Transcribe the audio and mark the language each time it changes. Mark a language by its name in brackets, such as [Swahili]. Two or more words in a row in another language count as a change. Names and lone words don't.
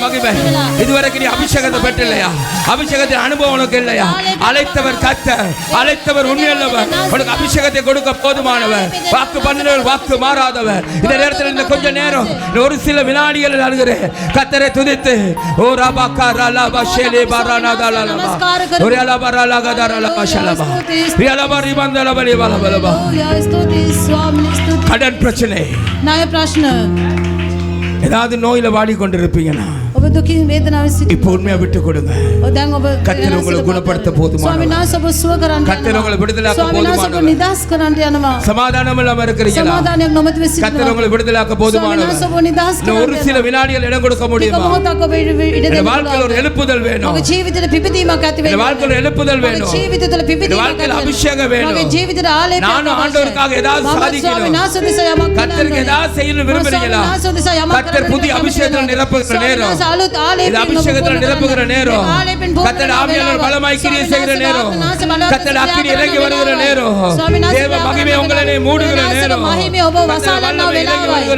[Tamil] மகிமை இதுவரைக்கும் நீ அபிஷேகத்தை பெற்றலையா அபிஷேகத்தின் அனுபவம் உனக்கு இல்லையா அழைத்தவர் கர்த்தர் அழைத்தவர் உண்மையுள்ளவர் உனக்கு அபிஷேகத்தை கொடுக்க போதுமானவர் வாக்கு பண்ணினவர் வாக்கு மாறாதவர் இந்த நேரத்தில் இந்த கொஞ்ச நேரம் ஒரு சில வினாடிகள் அழுகிறேன் கர்த்தரை துதித்து ஓ ரபாக்கா ரலபா ஷேலே பரானாதலபா ஒரேலா பராலகதரலபா ஷலபா ரியலபா ரிபந்தலபலி பலபலபா கடன் பிரச்சனை [Hindi] न्याय प्रश्न [Tamil] ஏதாவது நோயில வாடிக்கொண்டிருப்பீங்கன்னா [Sinhala] ඔබ දුකින් වේදනාවෙන් සිටින [Tamil] இப்போ உண்மையா விட்டு கொடுங்க [Sinhala] දැන් ඔබ [Tamil] கர்த்தர் உங்களை குணப்படுத்த போதுமானவர் [Sinhala] ස්වාමීන් වහන්සේ ඔබ සුව කරන්න [Tamil] கர்த்தர் உங்களை விடுதலையாக்க போதுமானவர் [Sinhala] නිදහස් කරන්න යනවා [Tamil] சமாதானம் இல்லாம இருக்கிறீங்களா [Sinhala] සමාදානයක් නොමැතිව සිටිනවා [Tamil] கர்த்தர் உங்களை விடுதலையாக்க போதுமானவர் [Sinhala] ස්වාමීන් වහන්සේ ඔබ නිදහස් [Tamil] இன்னும் ஒரு சில வினாடிகள் இடம் கொடுக்க முடியுமா [Sinhala] මොහොතක් ඔබ ඉඩ [Tamil] இந்த [Sinhala] දෙන්න [Tamil] வாழ்க்கையில் ஒரு எழுப்புதல் வேணும் [Sinhala] ඔබ ජීවිතේ පිපිදීමක් ඇති [Tamil] இந்த [Sinhala] වෙන්න [Tamil] வாழ்க்கையில் எழுப்புதல் வேணும் [Sinhala] ජීවිතේ තුළ [Tamil] இந்த [Sinhala] පිපිදීමක් [Tamil] வாழ்க்கையில் [Sinhala] ඇති [Tamil] அபிஷேகம் வேணும் [Sinhala] ඔබේ ජීවිතේ ආලේපනයක් [Tamil] நானும் ஆண்டவருக்காக ஏதாவது சாதிக்கணும் [Sinhala] ස්වාමීන් වහන්සේ දෙස යමක් [Tamil] கர்த்தருக்கு ஏதாவது செய்யணும் விரும்புறீங்களா கர்த்தர் புதிய அபிஷேகத்தில் நிரப்புகிற நேரம் இது அபிஷேகத்தில் நிரப்புகிற நேரம் கர்த்தர் ஆவியானவர் பலமாய் கிரியை செய்கிற நேரம் கர்த்தர் அக்கினி இறங்கி வருகிற நேரம் தேவ மகிமை உங்களை மூடுகிற நேரம் கர்த்தர் வல்லமை இறங்கி வருகிற